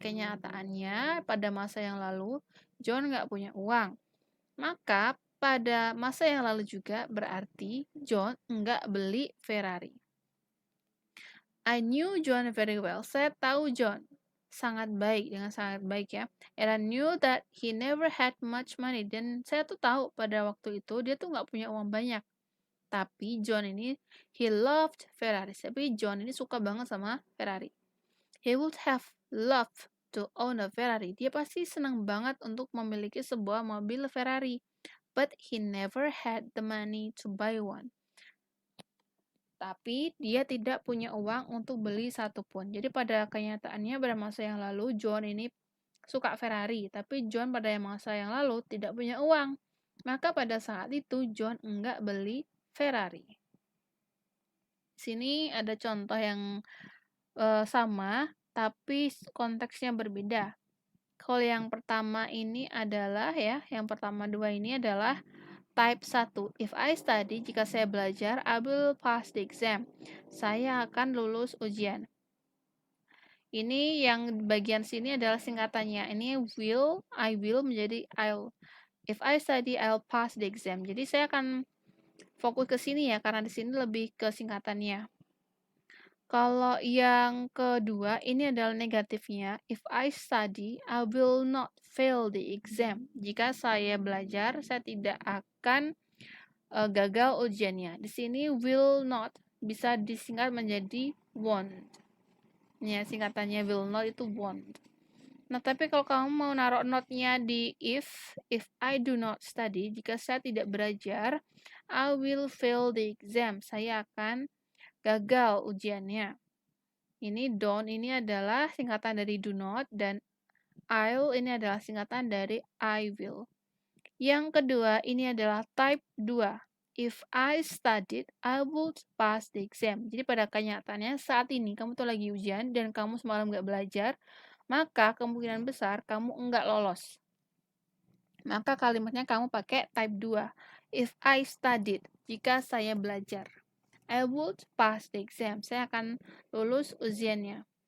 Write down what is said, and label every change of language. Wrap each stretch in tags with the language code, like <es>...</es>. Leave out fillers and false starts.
<id>Kenyataannya pada masa yang lalu, John nggak punya uang. Maka pada masa yang lalu juga berarti John nggak beli Ferrari.</id> <en>I knew John very well.</en> <id>Saya tahu John sangat baik, dengan sangat baik ya.</id> <en>And I knew that he never had much money.</en> <id>Dan saya tuh tahu pada waktu itu dia tuh nggak punya uang banyak. Tapi John ini,</id> <en>he loved Ferrari.</en> <id>Tapi John ini suka banget sama Ferrari.</id> <en>He would have loved to own a Ferrari.</en> <id>Dia pasti senang banget untuk memiliki sebuah mobil Ferrari.</id> <en>But he never had the money to buy one.</en> <id>Tapi dia tidak punya uang untuk beli satupun. Jadi pada kenyataannya pada masa yang lalu John ini suka Ferrari, tapi John pada masa yang lalu tidak punya uang. Maka pada saat itu John enggak beli Ferrari. Sini ada contoh yang sama, tapi konteksnya berbeda. Kalau yang pertama ini adalah ya, yang pertama dua ini adalah type 1.</id> <en>If I study,</en> <id>jika saya belajar,</id> <en>I will pass the exam.</en> <id>Saya akan lulus ujian. Ini yang bagian sini adalah singkatannya. Ini will, I will menjadi I'll.</id> <en>If I study, I'll pass the exam.</en> <id>Jadi saya akan fokus ke sini ya, karena di sini lebih ke singkatannya. Kalau yang kedua, ini adalah negatifnya.</id> <en>If I study, I will not fail the exam.</en> <id>Jika saya belajar, saya tidak akan gagal ujiannya. Di sini will not bisa disingkat menjadi won't. Ya, singkatannya will not itu won't. Nah, tapi kalau kamu mau naruh not-nya di</id> <en>if I do not study,</en> <id>jika saya tidak belajar,</id> <en>I will fail the exam.</en> <id>Saya akan gagal ujiannya. Ini don't ini adalah singkatan dari do not, dan I'll ini adalah singkatan dari I will. Yang kedua ini adalah type 2.</id> <en>If I studied, I would pass the exam.</en> <id>Jadi pada kenyataannya saat ini kamu tuh lagi ujian dan kamu semalam nggak belajar, maka kemungkinan besar kamu enggak lolos. Maka kalimatnya kamu pakai type 2.</id> <en>If I studied,</en> <id>jika saya belajar.</id> <en>I would pass the exam.</en> <id>Saya akan lulus ujiannya.</id>